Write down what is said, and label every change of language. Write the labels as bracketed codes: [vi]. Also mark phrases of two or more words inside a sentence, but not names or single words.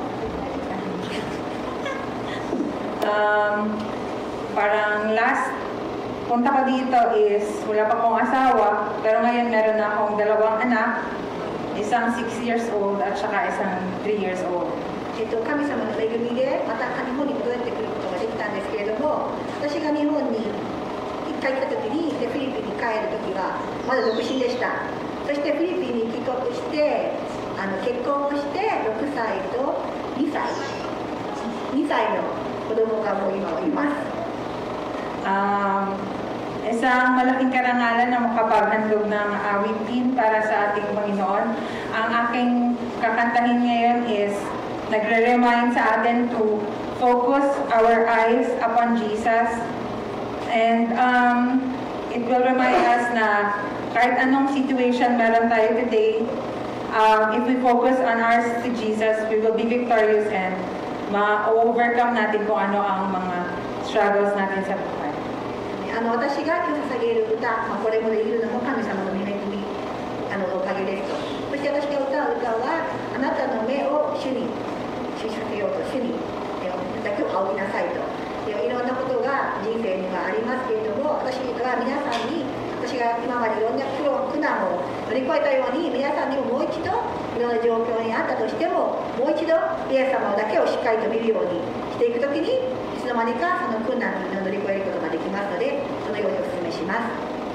[tl] Parang last punta ko dito is wala pa akong asawa, pero ngayon meron na akong 2 anak, isang [en] 6 years old [tl] at saka isang [en] 3 years old. [ja] 神様の恵みでまた日本に戻ってくることができたんですけれども、私が日本に1回来た時にフィリピンに帰る時はまだ独身でした。そしてフィリピンに帰国して結婚をして6歳と2歳の子供がもう今はいます。 [tl] Isang malaking karangalan na makapaghandog ng awitin para sa ating Panginoon. Ang aking kakantahin ngayon [en] is [tl] nagre-remind sa atin [en] to focus our eyes upon Jesus, and it will remind us [tl] na kahit anong [en] situation [tl] meron tayo [en] today, if we focus on ours to Jesus, we will be victorious and [tl] ma-overcome natin kung ano ang mga struggles natin sa buhay. [ja] 私が今日捧げる歌、これもできるのも神様の恵みおかげですと。そして私が歌う歌は、あなたの目を主に注視させようと、主にだけを仰ぎなさいと。いろんなことが人生にはありますけれども、私は皆さんに、私が今までいろんな苦難を乗り越えたように、皆さんにももう一度いろんな状況にあったとしても、もう一度イエス様だけをしっかりと見るようにしていくときに、いつの間にかその困難を乗り越えることができますので、そのようにお勧めします。